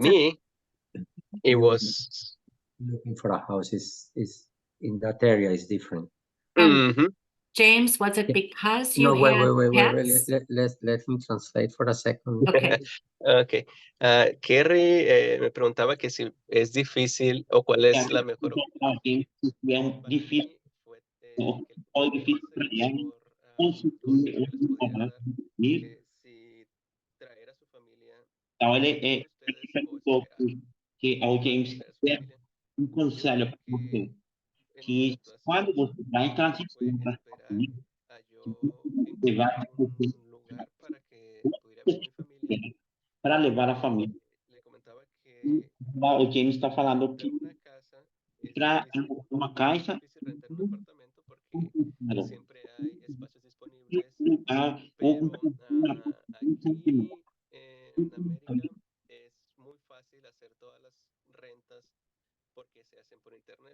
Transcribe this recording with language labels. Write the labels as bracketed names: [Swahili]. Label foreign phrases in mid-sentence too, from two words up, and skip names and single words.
[English] It's a- me, it You was. looking for a house is in that area is different. And Mhm. James, was it Yeah. because No, you had wait. pets? Let me translate for a second. Okay. Okay. [Spanish] Kerry me preguntaba que si es difícil o cuál es la mejor opción. Para difícil, mí fue o que muy ¿cuál difícil es el para ella mejor conseguir consejo que les un podría lugar dar? para dormir. Que si traer a su familia [Portuguese] Então, ele, [Spanish] con [Portuguese] ele [Spanish] ustedes o [Portuguese] perguntou [Spanish] esperar [Portuguese] que ao James [Spanish] traer a su [Portuguese] quer [Spanish] familia. [Portuguese] um [Spanish] Yo [Portuguese] conselho [Spanish] creo [Portuguese] para [Spanish] que [Portuguese] você, [Spanish] en mi [Portuguese] que quando [Spanish] situación [Portuguese] você vai em [Spanish] lo mejor fue [Portuguese] transição para a [Spanish] esperar [Portuguese] família, [Spanish] a [Portuguese] que [Spanish] yo [Portuguese] você vai [Spanish] encontrar un lugar para que pudiera ver a mi familia. [Portuguese] para levar a família. [Spanish] Le comentaba [Portuguese] E [Spanish] que [Portuguese] lá o James está falando [Spanish] rentar [Portuguese] que [Spanish] una casa es [Portuguese] para [Spanish] difícil. [Portuguese] uma [Spanish] Es más [Portuguese] caixa, [Spanish] difícil rentar un apartamento porque [Portuguese] um [Spanish] siempre hay espacios disponibles, [Portuguese] lugar, ou [Spanish] pero aquí en América es muy fácil hacer todas las rentas porque se hacen por internet.